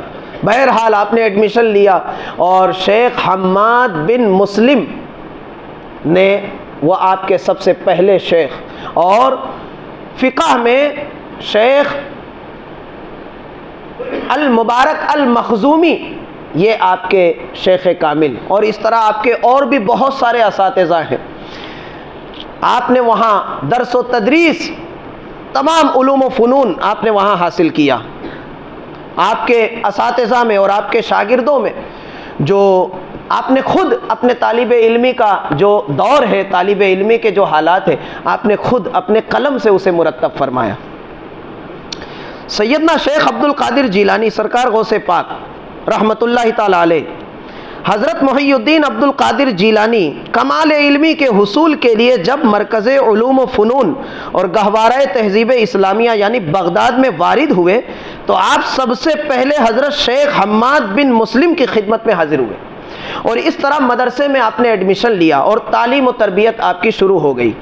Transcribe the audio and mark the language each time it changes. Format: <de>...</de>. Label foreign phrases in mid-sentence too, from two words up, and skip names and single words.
<ur>بہرحال آپ نے ایڈمیشن لیا، اور شیخ حماد بن مسلم نے، وہ آپ کے سب سے پہلے شیخ، اور فقہ میں شیخ المبارک المخزومی، یہ آپ کے شیخ کامل، اور اس طرح آپ کے اور بھی بہت سارے اساتذہ ہیں۔ آپ نے وہاں درس و تدریس، تمام علوم و فنون آپ نے وہاں حاصل کیا۔ آپ کے اساتذہ میں اور آپ کے شاگردوں میں جو آپ نے خود اپنے طالب علمی کا جو دور ہے، طالب علمی کے جو حالات ہیں، آپ نے خود اپنے قلم سے اسے مرتب فرمایا۔ سیدنا شیخ عبد القادر جیلانی سرکار غوث پاک رحمۃ اللہ تعالی علیہ، حضرت محی الدین عبد القادر جیلانی کمال علمی کے حصول کے لیے جب مرکز علوم و فنون اور گہوارہ تہذیب اسلامیہ یعنی بغداد میں وارد ہوئے تو آپ سب سے پہلے حضرت شیخ حماد بن مسلم کی خدمت میں حاضر ہوئے، اور اس طرح مدرسے میں آپ نے ایڈمیشن لیا اور تعلیم و تربیت آپ کی شروع ہو گئی۔</ur>